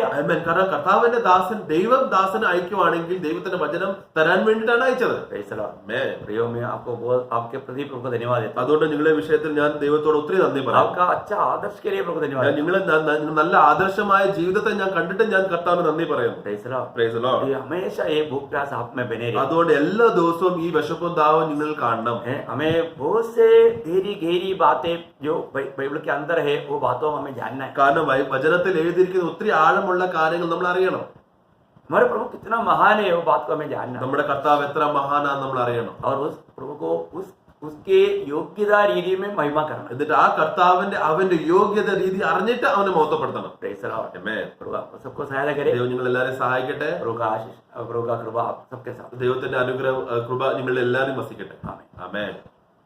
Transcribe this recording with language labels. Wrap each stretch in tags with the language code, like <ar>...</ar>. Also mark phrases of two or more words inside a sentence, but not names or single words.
<ml>ആമേൻ. കാരണം കർത്താവിന്റെ ദാസൻ ദൈവം ദാസനെ അയക്കുവാണെങ്കിൽ ദൈവത്തിന്റെ വചനം തരാൻ വേണ്ടിയിട്ടാണ് അയച്ചത്.</ml> <en>Praise the Lord.</en> <hi>प्रियो में आपको बहुत आपके प्रति प्रभु को धन्यवाद देता हूं।</hi> <ml>അതുകൊണ്ട് നിങ്ങളെ വിഷയത്തിൽ ഞാൻ ദൈവത്തോട് ഒത്തിരി നന്ദി പറയാം.</ml> <hi>आपका अच्छा आदर्श के लिए प्रभु को धन्यवाद।</hi> <ml>നിങ്ങളെ നല്ല ആദർശമായ ജീവിതത്തെ ഞാൻ കണ്ടിട്ട് ഞാൻ കർത്താവിന് നന്ദി പറയുന്നു.</ml> <en>Praise the Lord. Praise the Lord.</en> <hi>ये हमेशा ये भूख प्यास आप में बने रहे।</hi> <ml>അതുകൊണ്ട് എല്ലാ ദിവസവും ഈ വിശപ്പും ദാഹവും നിങ്ങൾ കാണണം.</ml> <hi>हमें बहुत से गहरी बातें जो बाइबल के अंदर है वो बातों हमें जानना है।</hi> <ml>കാരണം വചനത്തിൽ എഴുതിയിരിക്കുന്ന ഒത്തിരി ആഴമുള്ള കാര്യങ്ങൾ നമ്മൾ അറിയണം.</ml> <hi>हमारे प्रभु कितना महान है वो बात को हमें जानना है।</hi> <ml>നമ്മുടെ കർത്താവ് എത്ര മഹാനാന്ന് നമ്മൾ അറിയണം.</ml> <hi>और उस प्रभु को उसके योग्यता रीति में महिमा करना।</hi> <ml>എന്നിട്ട് ആ കർത്താവിന്റെ അവന്റെ യോഗ്യത രീതി അറിഞ്ഞിട്ട് അവനെ മഹത്വപ്പെടുത്തണം.</ml> <en>Praise the Lord. Amen.</en> <hi>प्रभु आपको सबको सहायता करे।</hi> <ml>ദൈവം നിങ്ങൾ എല്ലാവരെയും സഹായിക്കട്ടെ.</ml> <hi>प्रभु का आशीष प्रभु का कृपा आप सबके साथ।</hi> <ml>ദൈവത്തിന്റെ അനുഗ്രഹം കൃപ നിങ്ങൾ എല്ലാവരും വസിക്കട്ടെ.</ml> <hi>आमीन।</hi> <ml>ആമേൻ.</ml>